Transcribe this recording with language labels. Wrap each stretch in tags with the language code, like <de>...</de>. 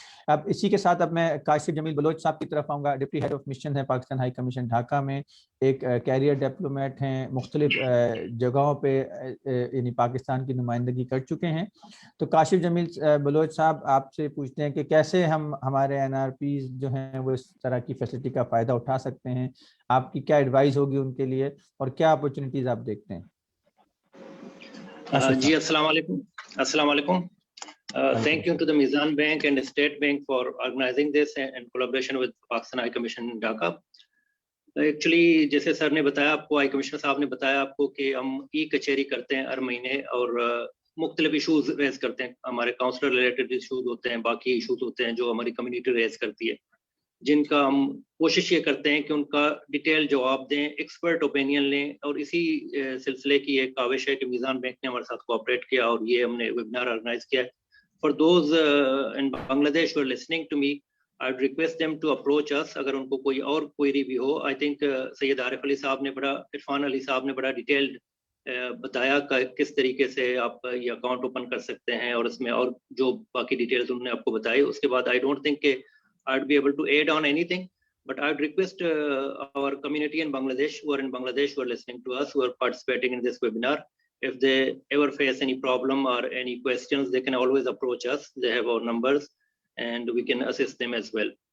<ur>اب اسی کے ساتھ اب میں کاشف جمیل بلوچ صاحب کی طرف آؤں گا. ڈپٹی ہیڈ آف مشن ہے پاکستان ہائی کمیشن ڈھاکہ میں، ایک کیریئر ڈپلومیٹ ہیں، مختلف جگہوں پہ یعنی پاکستان کی نمائندگی کر چکے ہیں. تو کاشف جمیل بلوچ صاحب آپ سے پوچھتے ہیں کہ کیسے ہم ہمارے NRPs جو ہیں وہ اس طرح کی فیسلٹی کا فائدہ اٹھا سکتے ہیں، آپ کی کیا ایڈوائز ہوگی ان کے لیے اور کیا اپرچونیٹیز آپ دیکھتے ہیں؟ جی السلام علیکم. السلام علیکم.</ur> <en>Thank you to the Mizan Bank and the State Bank for organizing this and collaboration with Pakistan High Commission Dhaka.</en> <ur>Actually جیسے سر نے بتایا آپ کو، ہائی کمشنر صاحب نے بتایا آپ کو کہ ہم ای کچہری کرتے ہیں ہر مہینے اور مختلف ایشوز ریز کرتے ہیں. ہمارے کاؤنسلر ریلیٹڈ ایشوز ہوتے ہیں، باقی ایشوز ہوتے ہیں جو ہماری کمیونٹی ریز کرتی ہے، جن کا ہم کوشش یہ کرتے ہیں کہ ان کا ڈیٹیل جواب دیں، ایکسپرٹ اوپینین لیں. اور اسی سلسلے کی ایک کاوش ہے کہ میزان بینک نے ہمارے ساتھ کوآپریٹ کیا اور یہ ہم نے ویبنار آرگنائز کیا ہے.</ur> <en>for those in Bangladesh who are listening to me, I would request them to approach us</en> <ur>اگر ان کو کوئی اور کوئری بھی ہو.</ur> <en>I think</en> <ur>سید عارف علی صاحب نے عرفان علی صاحب نے بڑا ڈیٹیلڈ بتایا کہ کس طریقے سے آپ یہ اکاؤنٹ اوپن کر سکتے ہیں، اور اس میں اور جو باقی ڈیٹیلز انہوں نے آپ کو بتائی. اس کے بعد</ur> <en>I don't think کہ I would be able to add on anything, but I would request our community in Bangladesh who are in Bangladesh who are listening to us, who are participating in this webinar, if they ever face any problem or any questions, they can always approach us. They have our numbers and we can assist them as well.</en>